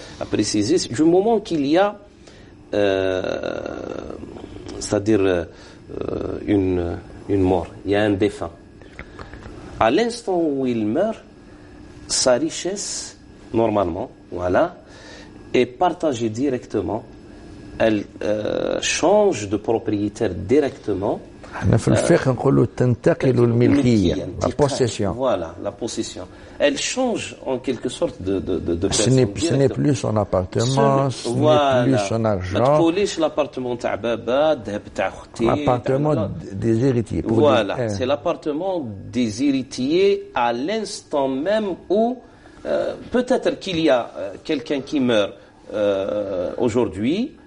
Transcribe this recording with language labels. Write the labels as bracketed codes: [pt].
[fr] À préciser, du moment qu'il y a, c'est-à-dire une mort, il y a un défunt. À l'instant où il meurt, sa richesse, normalement, voilà, est partagée directement. Elle change de propriétaire directement. [ar] في الفقه نقولوا تنتقل الملكية, [fr] la possession. Voilà, la possession. Elle change en quelque sorte de personne. Ce n'est plus son appartement, ce n'est plus son argent. L'appartement des héritiers. Voilà, c'est l'appartement des héritiers à l'instant même où peut-être qu'il y a quelqu'un qui meurt aujourd'hui.